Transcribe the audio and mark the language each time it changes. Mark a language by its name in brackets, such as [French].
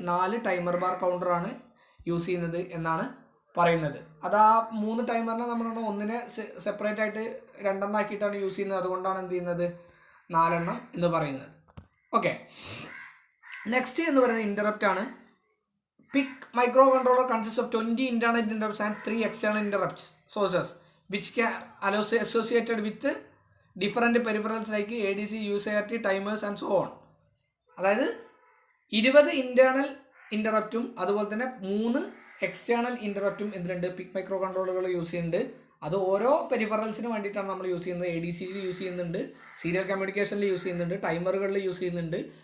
[Malayalam] 4 timer bar കൗണ്ടറാണ് use ചെയ്യുന്നത് എന്നാണ് പറയുന്നത്. അത് ആ 3 ടൈമറിനെ നമ്മൾ ഒന്നിനെ സെപ്പറേറ്റ് ആയിട്ട് 2 എണ്ണം ആക്കിയിട്ടാണ് യൂസ് ചെയ്യുന്നത്. അതുകൊണ്ടാണ് എന്ത് ചെയ്യുന്നത് 4 എണ്ണം എന്ന് പറയുന്നത്. ഓക്കെ. നെക്സ്റ്റ് എന്ന് പറയുന്നത് ഇൻ്ററപ്റ്റ് ആണ്. [English] PIC microcontroller consists of 20 internal interrupts and 3 external interrupts sources which can associated with different peripherals like ADC, USART, timers and so on. [Malayalam] അതായത് 20 ഇൻറ്റേർണൽ ഇൻ്ററപ്റ്റും അതുപോലെ തന്നെ 3 എക്സ്റ്റേണൽ ഇൻ്ററപ്റ്റും എന്തിനുണ്ട്, PIC മൈക്രോ കൺട്രോളുകൾ യൂസ് ചെയ്യുന്നുണ്ട്. അത് ഓരോ പെരിഫറൽസിന് വേണ്ടിയിട്ടാണ് നമ്മൾ യൂസ് ചെയ്യുന്നത്. ADCയിൽ യൂസ് ചെയ്യുന്നുണ്ട്, സീരിയൽ കമ്മ്യൂണിക്കേഷനിൽ യൂസ് ചെയ്യുന്നുണ്ട്, ടൈമറുകളിൽ യൂസ് ചെയ്യുന്നുണ്ട്.